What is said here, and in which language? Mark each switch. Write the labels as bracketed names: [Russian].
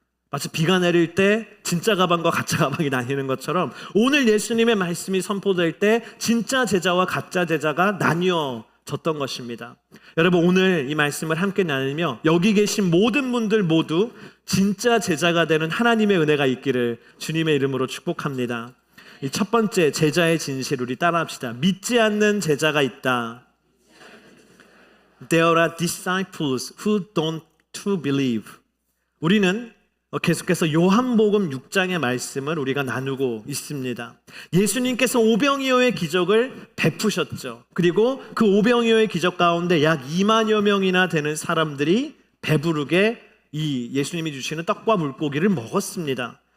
[Korean] 마치 비가 내릴 때 진짜 가방과 가짜 가방이 나뉘는 것처럼 오늘 예수님의 말씀이 선포될 때 진짜 제자와 가짜 제자가 나뉘어졌던 것입니다. 여러분, 오늘 이 말씀을 함께 나누며 여기 계신 모든 분들 모두 진짜 제자가 되는 하나님의 은혜가 있기를 주님의 이름으로 축복합니다. 이 첫 번째 제자의 진실, 우리 따라합시다. 믿지 않는 제자가 있다. [English] There are disciples who don't believe. [Korean] 우리는 계속해서 요한복음 6장의 말씀을 우리가 나누고 있습니다. 예수님께서 오병이어의 기적을 베푸셨죠. 그리고 그 오병이어의 기적 가운데 약 2만여 명이나 되는 사람들이 배부르게 이 예수님이 주시는 떡과 물고기를 먹었습니다.